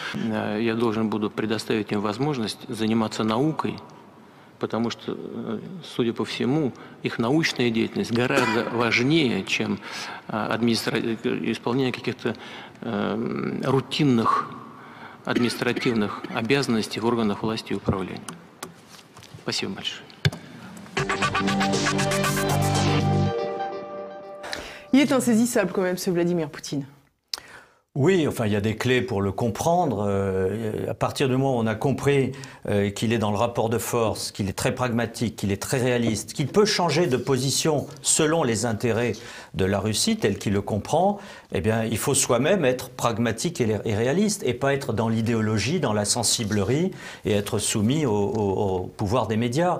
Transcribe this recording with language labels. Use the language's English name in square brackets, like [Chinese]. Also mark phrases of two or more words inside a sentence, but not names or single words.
[Russian] Я должен буду предоставить им возможность заниматься наукой, потому что, судя по всему, их научная деятельность гораздо важнее, чем исполнение каких-то рутинных административных обязанностей в органах власти и управления. Спасибо большое. [French] Il est insaisissable quand même, ce Vladimir Poutine. Oui, enfin, il y a des clés pour le comprendre. À partir du moment où on a compris qu'il est dans le rapport de force, qu'il est très pragmatique, qu'il est très réaliste, qu'il peut changer de position selon les intérêts de la Russie, tel qu'il le comprend, eh bien, il faut soi-même être pragmatique et réaliste, et pas être dans l'idéologie, dans la sensiblerie, et être soumis au pouvoir des médias.